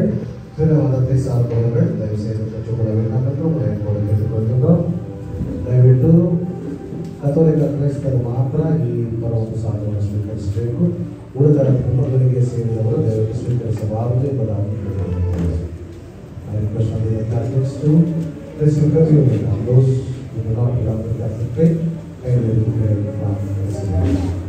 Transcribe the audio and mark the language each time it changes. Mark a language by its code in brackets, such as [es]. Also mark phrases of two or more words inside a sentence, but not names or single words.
[ta] பிற மதத்தை சார்ந்தவர்கள் தயவு செய்து பெற்றுக்கொள்ள வேண்டும் என்று உங்களை கேட்டுக்கொள்கின்றோம். [kn] ದಯವಿಟ್ಟು ಕಥೋಲಿಕ ಕ್ರೈಸ್ತರು ಮಾತ್ರ ಈ ಪರವನ್ನು ಸಾಧವನ್ನು ಸ್ವೀಕರಿಸಬೇಕು. ಉಳಿದ ಕುಟುಂಬಗಳಿಗೆ ಸೇರಿದವರು ದಯವಿಟ್ಟು ಸ್ವೀಕರಿಸಬಾರದು ಎಂಬುದಾಗಿ [en] I request all the Catholics to receive communion. And those who do not belong to the Catholic faith, I will declare from the